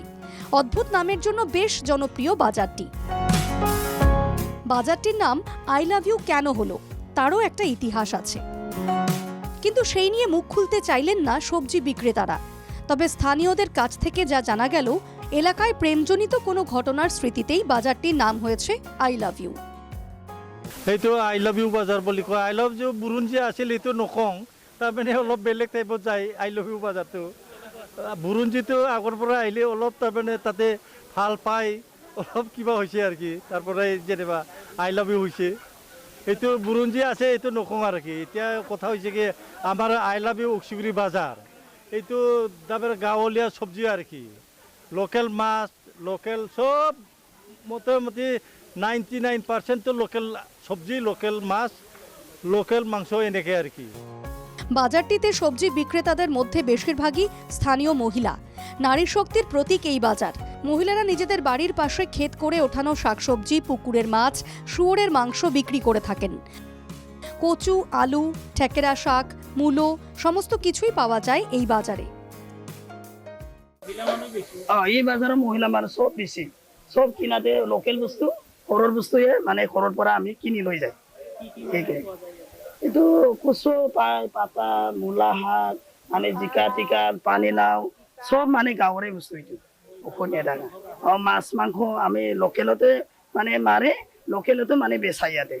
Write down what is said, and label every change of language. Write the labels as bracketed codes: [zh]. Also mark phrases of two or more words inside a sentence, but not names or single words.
[bn] অদ্ভুত নামের জন্য বেশ জনপ্রিয় বাজারটি। বাজারটির নাম আই লাভ ইউ কেন হলো তারও একটা ইতিহাস আছে, কিন্তু সেই নিয়ে মুখ খুলতে চাইলেন না সবজি বিক্রেতারা। তবে স্থানীয়দের কাছ থেকে যা জানা গেল, এলাকায় প্রেমজনিত কোনো ঘটনার স্মৃতিতেই বাজারটির নাম হয়েছে আই লাভ ইউ। [as] এইটো আই লাভ ইউ বাজাৰ বুলি কয়। আই লাভ ইউ বুৰুঞ্জী আছিল, এইটো নকওঁ, তাৰমানে অলপ বেলেগ টাইপত যায় আই লাভ ইউ বাজাৰটো। বুৰুঞ্জীটো আগৰ পৰা আহিলে অলপ তাৰমানে তাতে ভাল পায়, অলপ কিবা হৈছে আৰু কি, তাৰ পৰাই যেনিবা আই লাভ ইউ হৈছে। এইটো বুৰুঞ্জী আছে, এইটো নকওঁ আৰু কি। এতিয়া কথা হৈছে কি, আমাৰ আই লাভ ইউ অক্সিগুড়ি বাজাৰ, এইটো তাৰমানে গাঁৱলীয়া চব্জি আৰু কি, লোকেল মাছ, লোকেল চব, মোটামুটি 99% তো লোকেল সবজি, লোকেল মাছ, লোকেল মাংস এনেকে আর কি। [bn] বাজারটিতে সবজি বিক্রেতাদের মধ্যে বেশিরভাগই স্থানীয় মহিলা। নারী শক্তির প্রতীক এই বাজার। মহিলারা নিজেদের বাড়ির পাশে ক্ষেত করে ওঠানো শাকসবজি, পুকুরের মাছ, শুয়োরের মাংস বিক্রি করে থাকেন। কচু, আলু, ঠেকেরা শাক, মূলো সমস্ত কিছুই পাওয়া যায় এই বাজারে। [as] এই বাজারে মহিলা মানুষ সব বেশি, সব কিনাতে লোকেল বস্তু, ঘৰৰ বস্তুয়ে মানে ঘৰৰ পৰা আমি কিনি লৈ যায়। এইটো কচু পায়, পাতা, মূলা শাক, মানে জিকা টিকা, পানীলাও, সব মানে গাঁৱৰে বস্তু। এইটো অসমীয়া ডাঙা মাছ মাংস আমি লোকেলতে মানে মাৰে, লোকেলতে মানে বেচাই ইয়াতে।